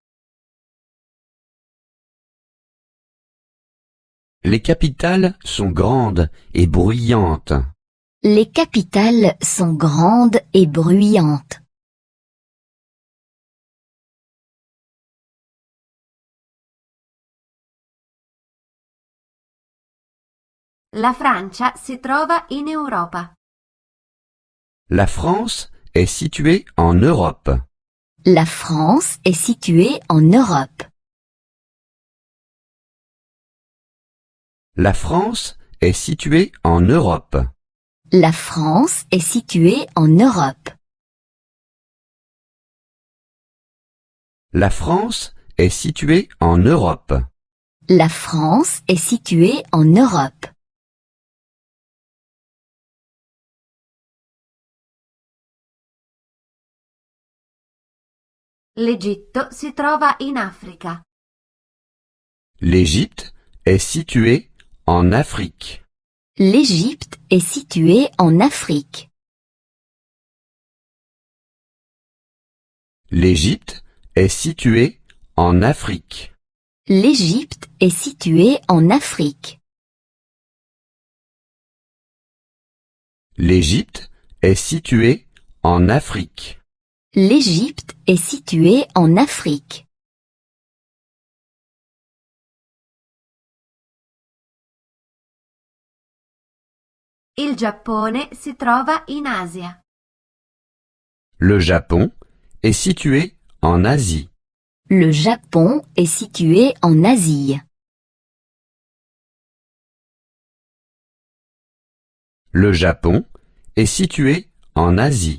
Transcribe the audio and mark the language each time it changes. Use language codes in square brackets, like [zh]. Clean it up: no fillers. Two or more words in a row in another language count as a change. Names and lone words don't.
[fr] Les capitales sont grandes et bruyantes. Les capitales sont grandes et bruyantes. [it] La Francia si trova in Europa. [fr] La France est située en Europe. La France est située en Europe. La France est située en Europe. La France est située en Europe. La France est située en Europe. La France est située en Europe. [it] L'Egitto si trova in Africa. [fr] L'Égypte est située en Afrique. L'Égypte est située en Afrique. L'Égypte est située en Afrique. L'Égypte est située en Afrique. L'Égypte est située en Afrique. L'Égypte est située en Afrique. [it] Il Giappone si trova in Asia. [fr] Le Japon est situé en Asie. Le Japon est situé en Asie. Le Japon est situé en Asie.